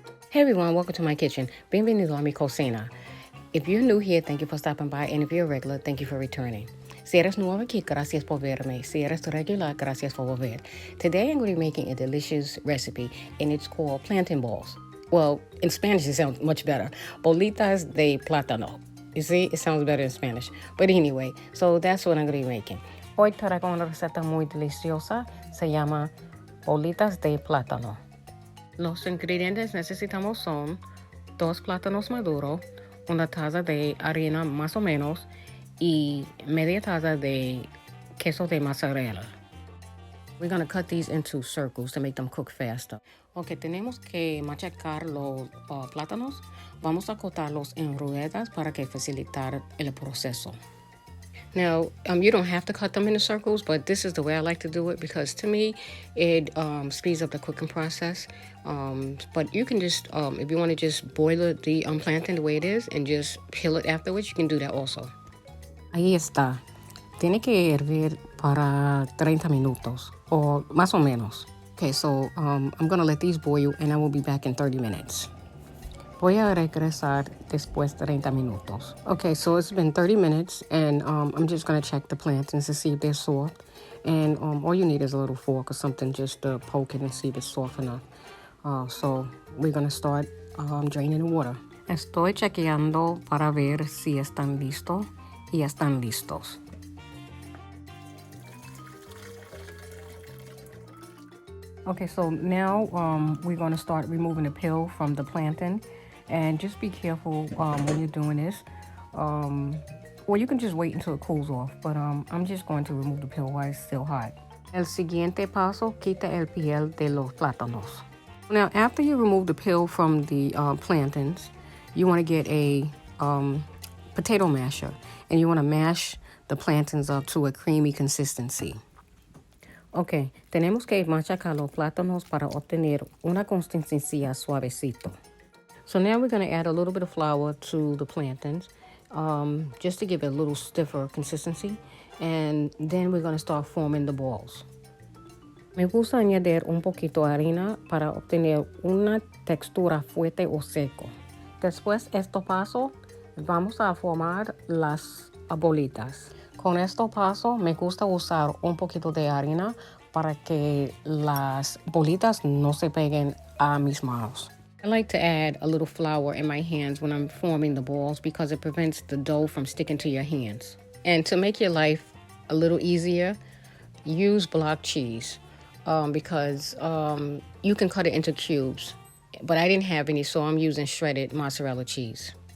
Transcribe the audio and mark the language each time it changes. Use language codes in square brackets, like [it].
[en] Hey everyone, welcome to my kitchen. [es] Bienvenido a mi cocina. [en] If you're new here, thank you for stopping by, and if you're a regular, thank you for returning. [es] Si eres nuevo aquí, gracias por verme. Si eres regular, gracias por volver. [en] Today I'm going to be making a delicious recipe, and it's called plantain balls. Well, in Spanish it sounds much better. [es] Bolitas de plátano. [en] You see, it sounds better in Spanish. But anyway, so that's what I'm going to be making. [es] Hoy traigo una receta muy deliciosa. Se llama bolitas de plátano. Los ingredientes necesitamos son 2 plátanos maduros, una taza de harina más o menos y media taza de queso de mozzarella. [en] We're going to cut these into circles to make them cook faster. [es] Ok, tenemos que machacar los plátanos. Vamos a cortarlos en ruedas para que facilitar el proceso. [en] Now, you don't have to cut them into circles, but this is the way I like to do it because to me, it speeds up the cooking process. But you can just, if you want to just boil the plantain the way it is and just peel it afterwards, you can do that also. [es] Ahí está. Tiene que hervir para 30 minutos, or más o menos. [en] Okay, so I'm going to let these boil and I will be back in 30 minutes. [es] Voy a regresar después de 30 minutos. [en] Okay, so it's been 30 minutes, and I'm just going to check the plantains to see if they're soft. And all you need is a little fork or something just to poke it and see if it's soft enough. So we're going to start draining the water. [es] Estoy chequeando para ver si están listos y están listos. [en] Okay, so now we're going to start removing the peel from the plantain. And just be careful when you're doing this. Or you can just wait until it cools off. But I'm just going to remove the peel while it's still hot. [es] El siguiente paso, quita el piel de los plátanos. [en] Now, after you remove the peel from the plantains, you want to get a potato masher. And you want to mash the plantains up to a creamy consistency. [es] Ok, tenemos que machacar los plátanos para obtener una consistencia suavecito. [en] So now we're going to add a little bit of flour to the plantains, just to give it a little stiffer consistency. And then we're going to start forming the balls. [es] Me gusta añadir un poquito de harina para obtener una textura fuerte o seco. Después de este paso, vamos a formar las bolitas. Con este paso, me gusta usar un poquito de harina para que las bolitas no se peguen a mis manos. [en] I like to add a little flour in my hands when I'm forming the balls because it prevents the dough from sticking to your hands. And to make your life a little easier, use block cheese because you can cut it into cubes. But I didn't have any, so I'm using shredded mozzarella cheese.